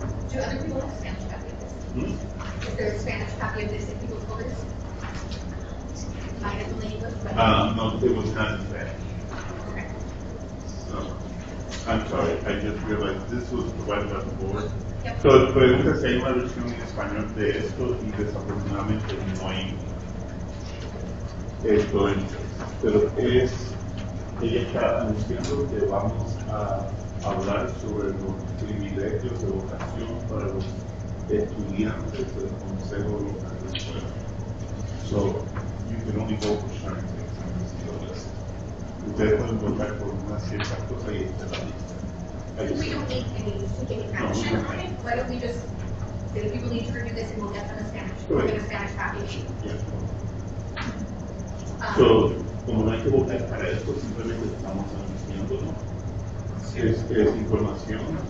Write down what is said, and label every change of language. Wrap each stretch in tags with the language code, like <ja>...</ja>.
<en>Do other people have Spanish copy of this? Is there a Spanish copy of this if people pull this? I have the English, but. No, it was not in Spanish. Okay. So, I'm sorry, I just realized this was provided by the board. Yep.</en> <es>So, pregunta si hay una versión en español de esto y desafortunadamente no hay esto en, pero ella está anunciando que vamos a hablar sobre los privilegios de votación para los estudiantes del Consejo Local de Escuela.</es> <en>So, you can only vote for certain things on this list.</en> <es>Ustedes pueden votar por una cierta cosa y esta es la lista.</es> <en>I If just- we don't take any action on it, why don't we just, say people need to review this and we'll get them a Spanish, we'll get a Spanish copy. Yeah. Um,</en> <es>So, como no hay que votar para esto, simplemente estamos anunciando, ¿no? Es información.</es>